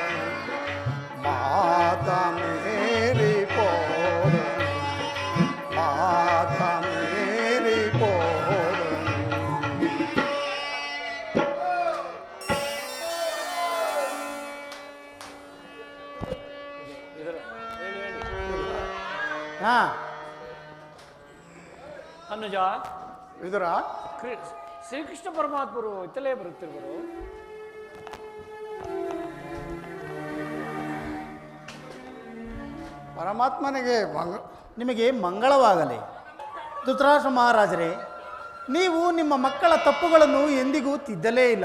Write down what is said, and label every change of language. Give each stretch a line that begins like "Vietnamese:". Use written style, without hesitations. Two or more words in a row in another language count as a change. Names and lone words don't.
Kannada: ಮಾತ ಮೇರಿ ಪೋದ ಮಾತ ಮೇರಿ ಪೋದ ಹಾ ಅನುಜ, ವಿದುರ ಶ್ರೀಕೃಷ್ಣ ಪರಮಾತ್ಮರು ಇತ್ತಲೇ ಬರುತ್ತಿರುವರು. ಪರಮಾತ್ಮನಿಗೆ ನಿಮಗೆ ಮಂಗಳವಾಗಲಿ. ಧೃತರಾಷ್ಟ್ರ ಮಹಾರಾಜರೇ, ನೀವು ನಿಮ್ಮ ಮಕ್ಕಳ ತಪ್ಪುಗಳನ್ನು ಎಂದಿಗೂ ತಿದ್ದಲೇ ಇಲ್ಲ.